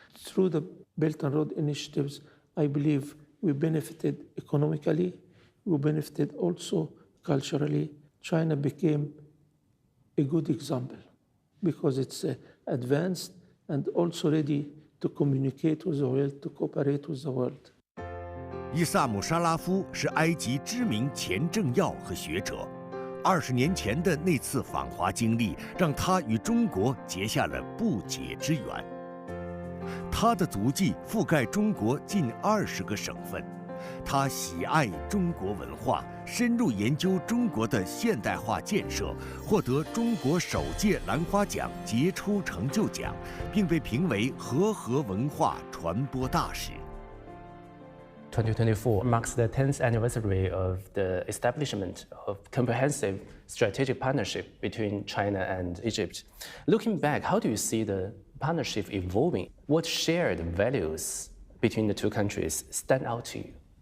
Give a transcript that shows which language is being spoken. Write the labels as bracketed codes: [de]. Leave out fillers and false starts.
[en] Through the Belt and Road initiatives, I believe we benefited economically, we benefited also culturally. China became a good example because it's advanced and also ready to communicate with the world, to cooperate with the world. [zh] 伊萨姆·沙拉夫是埃及知名前政要和学者。 20年前的那次访华经历，让他与中国结下了不解之缘。他的足迹覆盖中国近20个省份。他喜爱中国文化，深入研究中国的现代化建设，获得中国首届兰花奖杰出成就奖，并被评为和文化传播大使。 [en] 2024 marks the 10th anniversary of the establishment of comprehensive strategic partnership between China and Egypt. Looking back, how do you see the partnership evolving? What shared values between the two countries stand out to you?